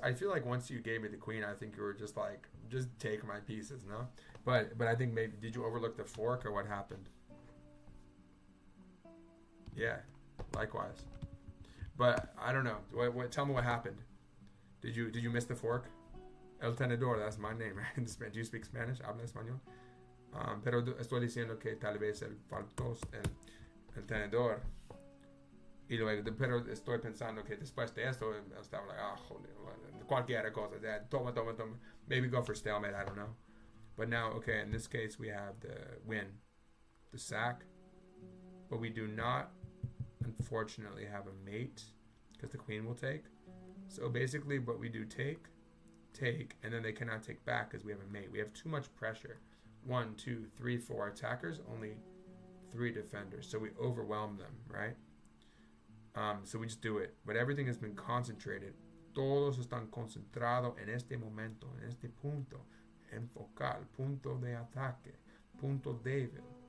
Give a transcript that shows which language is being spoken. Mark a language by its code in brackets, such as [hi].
[en] I feel like once you gave me the queen, I think you were just like, just take my pieces, no? But I think maybe... Did you overlook the fork or what happened? Yeah, likewise. But I don't know. Tell me what happened. Did you miss the fork? [es] El tenedor, [en] that's my name, right? Do you speak Spanish? [es] Habla español? Pero estoy diciendo que tal vez el faltos el tenedor. Y luego, pero estoy pensando que después de esto, estaba like, joder, cualquier cosa. Toma. [en] Maybe go for stalemate, I don't know. But now, okay, in this case, we have the win, the sack. But we do not, unfortunately, have a mate, because the queen will take. So basically, what we do, take, and then they cannot take back because we have a mate. We have too much pressure. 1, 2, 3, 4 attackers, only 3 defenders. So we overwhelm them, right? So we just do it. But everything has been concentrated. [es] Todos están concentrados en este momento, en este punto. Enfocar, punto de ataque, punto débil.